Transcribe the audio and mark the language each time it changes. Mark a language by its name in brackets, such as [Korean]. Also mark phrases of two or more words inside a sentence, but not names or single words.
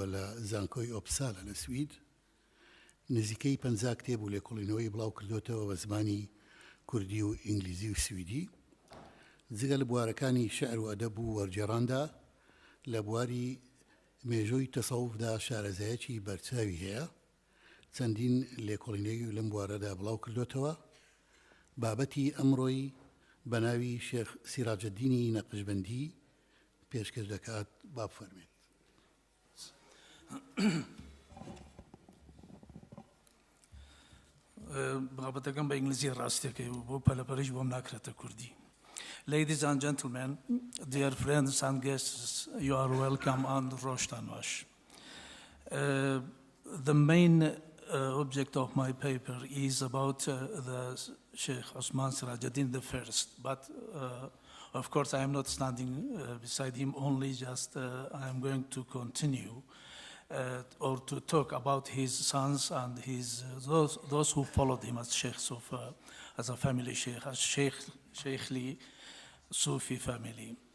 [Central Kurdish] لە زانکۆی ئۆپسالە لە سوید نزیکەی 50 کتێب و لێکۆڵینەوەی بڵاو کردوتەوە بە زمانی کوردی و ئینگلیزی و سویدی جگە لە بوارەکانی شعر و ئەدەب و وەرجێڕاندا لە بواری مێژووی تەسەووفدا شارەزایەکی بەرچاوی هەیە چەندین لێکۆڵینەی لەم بوارەدا بڵاو کردوتەوە بابەتی ئەمڕۆی بە ناوی شێخ سراجەدینی نەقشبەندی پێشکەش دەکات با بفەرمێت. بابەتەکەم بە ئینگلیزی ڕاستیەکەی و بۆ پەلەپەرش بۆم ناکرێتە کوردی. [English] Ladies and gentlemen, dear friends and guests, you are welcome and Roshtan Wash. The main object of my paper is about the Sheikh Osman Sirajuddin I, but of course I am not standing beside him only, just I am going to continue or to talk about his sons and his those who followed him as sheikhs of as a family sheikh, as Sheikhli Sufi family.